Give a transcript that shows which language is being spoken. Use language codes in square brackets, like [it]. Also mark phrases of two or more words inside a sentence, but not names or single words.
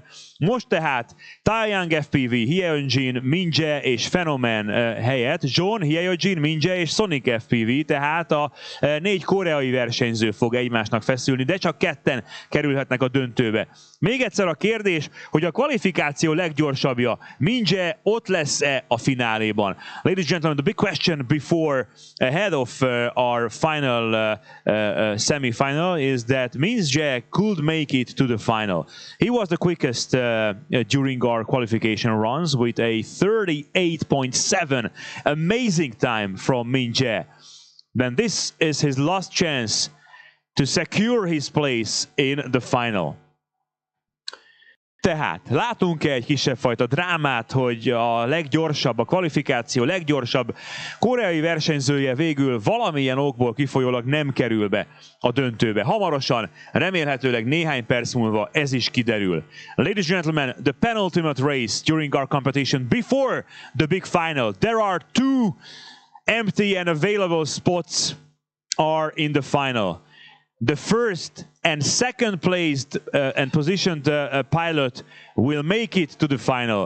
[hu] Most tehát Taeyang FPV, Hyeonjin, Minjae és Phenomen helyett John, Hyeonjin, Minjae és Sonic FPV, tehát a 4 koreai versenyző fog egymásnak feszülni, de csak 2-en kerülhetnek a döntőbe. Még egyszer a kérdés, hogy a kvalifikáció leggyorsabbja, Minjae ott lesz-e a fináléban? [en] Ladies and gentlemen, the big question ahead of our final semi-final is that Minjae could make it to the final. He was the quickest during our qualification runs with a 38.7 amazing time from Minjae. Then this is his last chance to secure his place in the final. [hu] Tehát látunk-e egy kisebb fajta drámát, hogy a leggyorsabb, a kvalifikáció leggyorsabb koreai versenyzője végül valamilyen okból kifolyólag nem kerül be a döntőbe. Hamarosan, remélhetőleg néhány perc múlva ez is kiderül. [en] Ladies and gentlemen, the penultimate race during our competition before the big final. There are 2 empty and available spots are in the final. The first and second placed and positioned pilot will make it to the final.